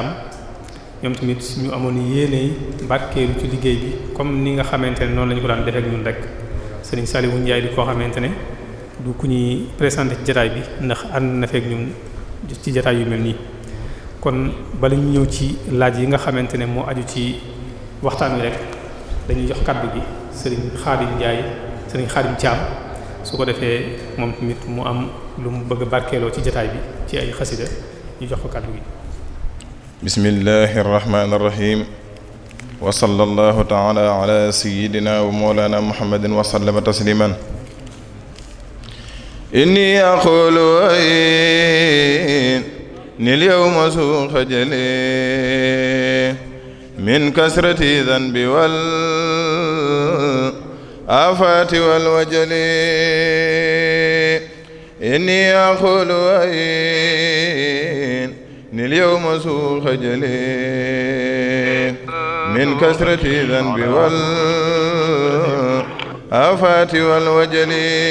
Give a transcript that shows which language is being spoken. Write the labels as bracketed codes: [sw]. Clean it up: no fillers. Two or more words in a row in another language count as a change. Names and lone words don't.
[wo] ñoom tamit ñu amoon yéene barkeelu ci liggéey bi comme ni nga xamante ne noonu la ñu ko daan defee ak ñun rek Serigne Saliou Ndiaye di koo xamante ne du ku ñuy présenté ci jataay bi ndax ànd na fekk ñun ci jataay yu mel nii kon bala ñu ñëw ci laaj yi nga xamante ne moo aju ci waxtaan wi rek dañuy jox kaddu gi Serigne Khadim Ndiaye Serigne Khadim Thiam su ko defee moom tamit mu am lu mu bëgg a barkeeloo ci jataay bi ci ay xasida ñu jox ko kaddu gi. [ar] بسم الله الرحمن الرحيم وصلى الله تعالى على سيدنا ومولانا محمد وسلم تسليما إني أقول ني اليوم سوء خجلي من كثرة ذنبي والآفات والوجل إني أقول ني اليوم سوء خجلي من كثرة ذنبي والآفات والوجل